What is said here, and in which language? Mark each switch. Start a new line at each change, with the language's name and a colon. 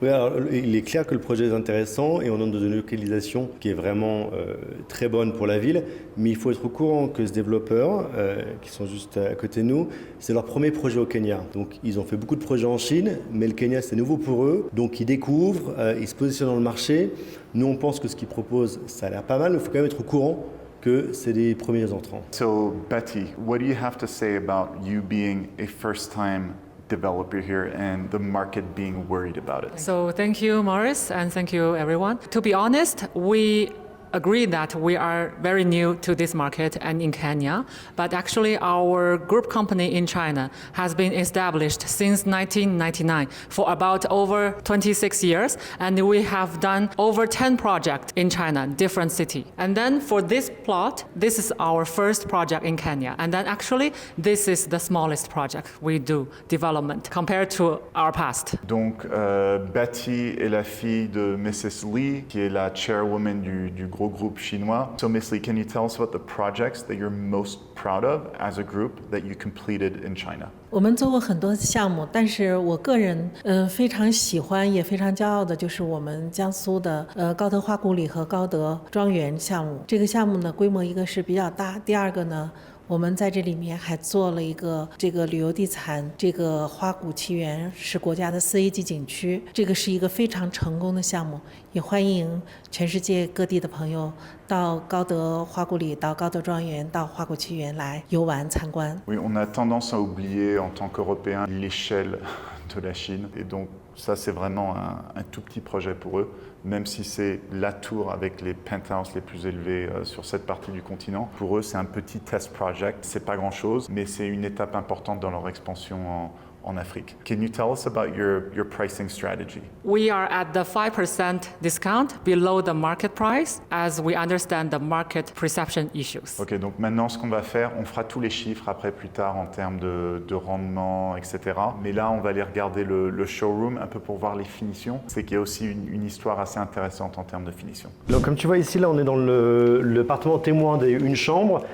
French: Oui, alors il est clair que le projet est intéressant et on est dans une localisation qui est vraiment très bonne pour la ville, mais il faut être au courant que ce développeur, qui sont juste à côté de nous, c'est leur premier projet au Kenya. Donc ils ont fait beaucoup de projets en Chine, mais le Kenya c'est nouveau pour eux, donc ils découvrent, ils se positionnent dans le marché. Nous on pense que ce qu'ils proposent, ça a l'air pas mal, mais il faut quand même être au courant que c'est des premiers entrants.
English: So Betty, what do you have to say about you being a first-time developer here and the market being worried about it? So thank you, Morris, and thank you, everyone. To be honest, we agree that we are very new to this market and in Kenya, but actually our group company in China has been established since 1999 for about over 26 years, and we have done over 10 projects in China, different cities. And then for this plot, this is our first project in Kenya, and then actually this is the smallest project we do development compared to our past.
French: Donc Betty est la fille de
English: Mrs.
French: Lee, qui est la chairwoman du gros groupe chinois.
English: So Miss Lee, can you tell us about the projects that you're most proud of as a group that you completed in China?
Chinese: 我们做过很多项目，但是我个人非常喜欢也非常骄傲的就是我们江苏的高德花古里和高德庄园项目。这个项目呢，规模一个是比较大，第二个呢，我们在这里面还做了一个这个旅游地产，这个花谷奇园是国家的4A级景区，这个是一个非常成功的项目，也欢迎全世界各地的朋友到高德花谷里、到高德庄园、到花谷奇园来游玩参观。
French: Oui, on a tendance à oublier en tant qu'Européens l'échelle de la Chine et donc ça c'est vraiment un tout petit projet pour eux, même si c'est la tour avec les penthouses les plus élevés sur cette partie du continent. Pour eux c'est un petit test project, c'est pas grand chose, mais c'est une étape importante dans leur expansion en Afrique.
English: Can you tell us about your pricing strategy? We are at the 5% discount below the market price as we understand the market perception issues.
French: Ok, donc maintenant ce qu'on va faire, on fera tous les chiffres après plus tard en termes de rendement, etc. Mais là on va aller regarder le showroom un peu pour voir les finitions. C'est qu'il y a aussi une histoire assez intéressante en termes de finition. Donc comme tu vois ici, là on est dans l'appartement témoin d'une chambre.